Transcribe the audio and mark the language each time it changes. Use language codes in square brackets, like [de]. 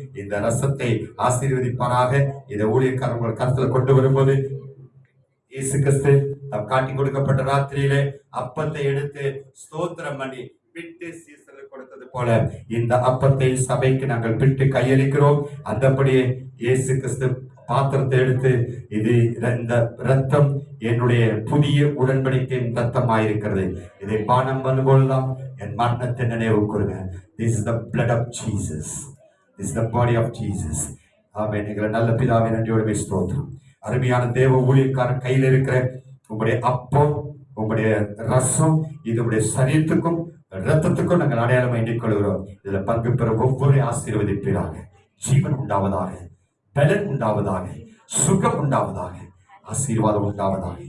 [ta] இந்த ரசத்தை ஆசீர்வதிப்பாராக. இதை ஊழியக்காரர்கள் கருத்துல கொண்டு வரும்போது இயேசு கிறிஸ்து காட்டி கொடுக்கப்பட்ட ராத்திரியிலே அப்பத்தை எடுத்து ஸ்தோத்திரம் பண்ணி பிட்டு சீசருக்கு கொடுத்தது போல இந்த அப்பத்தை சபைக்கு நாங்கள் பிட்டு கையளிக்கிறோம். அந்தபடியே இயேசு கிறிஸ்து பாத்திரத்தை எடுத்து இது இந்த ரத்தம் என்னுடைய புதிய உடன்படிக்கையின் ரத்தமாயிருக்கிறது, இதை பானம் பண்ணும்போதுதான் என் மரணத்தை நினைவு கூறுங்க. [en] This is the blood of Jesus. This is the body of Jesus. [ta] ஆமென். எங்களை நல்ல பிதாவே நன்றியோடு ஸ்தோத்திரம். அருமையான தேவ ஊழியக்காரன் கையில் இருக்கிற உங்களுடைய அப்பம், உங்களுடைய ரசம், இது உங்களுடைய சரீரத்துக்கும் ரத்தத்துக்கும் நாங்கள் அடையாளம் எண்ணிக்கொள்கிறோம். இதுல பங்கு பெற ஒவ்வொரு ஆசீர்வதிப்பீராக. ஜீவன் உண்டாவதாக, பலன் உண்டாவதாக, சுகம் உண்டாவதாக, ஆசீர்வாதம் உண்டாவதாக.